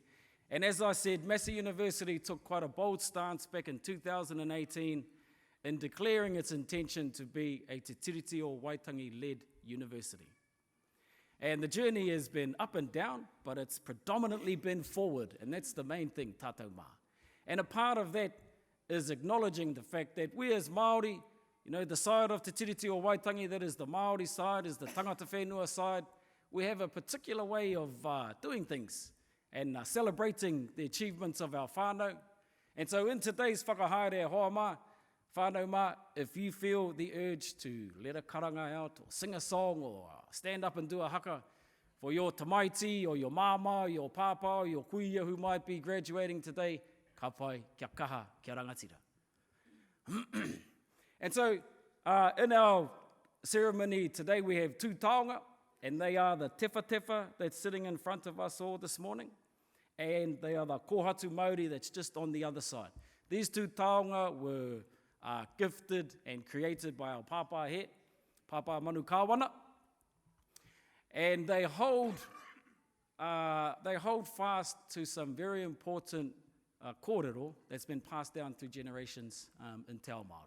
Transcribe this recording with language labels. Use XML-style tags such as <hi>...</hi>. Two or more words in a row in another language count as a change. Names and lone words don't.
<en>And as I said, Massey University took quite a bold stance back in 2018 in declaring its intention to be a Te Tiriti o Waitangi-led university. And the journey has been up and down, but it's predominantly been forward, and that's the main thing,</en> <mi>tātou mā.</mi> <en>And a part of that is acknowledging the fact that we as Māori, the side of Te Tiriti o Waitangi, that is the Māori side, is the</en> <mi>tangata whenua</mi> <en>side, we have a particular way of doing things and celebrating the achievements of our whānau. And so in today's</en> <mi>whakahaere hoa mā, whānau mā,</mi> <en>if you feel the urge to let a karanga out, or sing a song, or stand up and do a haka for your tamaiti, or your māma, or your pāpā, or your kuia who might be graduating today,</en> <mi>ka pai, kia kaha, kia rangatira.</mi> <en>And so, in our ceremony today, we have two taonga, and they are the tefa that's sitting in front of us all this morning, and they are the</en> <mi>kōhatu Māori</mi> <en>that's just on the other side. These two taonga were gifted and created by our pāpā he, Pāpā Manu Kāwana, and they hold fast to some very important kōrero that's been passed down through generations in</en> <mi>Te Ao Māori.</mi>